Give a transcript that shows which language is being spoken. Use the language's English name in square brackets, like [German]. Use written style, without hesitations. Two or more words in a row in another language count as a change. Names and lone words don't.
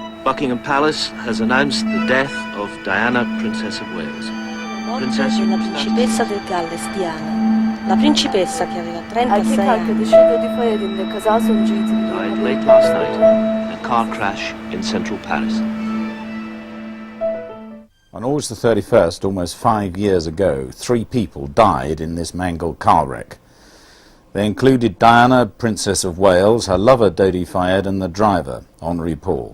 [English] Buckingham Palace has announced the death of Diana, Princess of Wales. [Italian] Morte della principessa del Galles, Diana. La principessa che aveva 36 [Turkish] Erkek [Italian] anni. [Turkish] arkadaşı Dodi Fayed'in de kaza sonucu yitirdiği [English] Died [Turkish] haberi [English] late last night [Turkish] paylaşıldı. [English] in a car crash in central Paris. On August the 31st, almost 5 years ago, 3 people died in this mangled car wreck. They included Diana, Princess of Wales, her lover Dodi Fayed and the driver, Henri Paul.